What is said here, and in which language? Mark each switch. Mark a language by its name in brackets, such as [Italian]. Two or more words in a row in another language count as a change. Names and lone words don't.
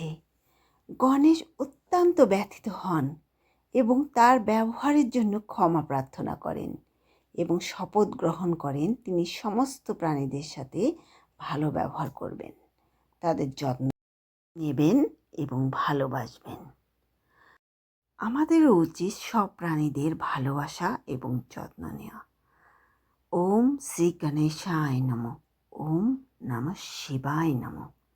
[Bangla] গণেশ অত্যন্ত ব্যথিত হন এবং তার ব্যবহারের জন্য ক্ষমা প্রার্থনা করেন এবং শপথ গ্রহণ করেন তিনি সমস্ত প্রাণীদের সাথে ভালো ব্যবহার করবেন, তাদের যত্ন নেবেন এবং ভালোবাসবেন। আমাদেরও উচিত সব প্রাণীদের ভালোবাসা এবং যত্ন নেওয়া। [Sanskrit] ওম শ্রী গণেশায় নমঃ। ওম নমঃ শিবায় নমঃ।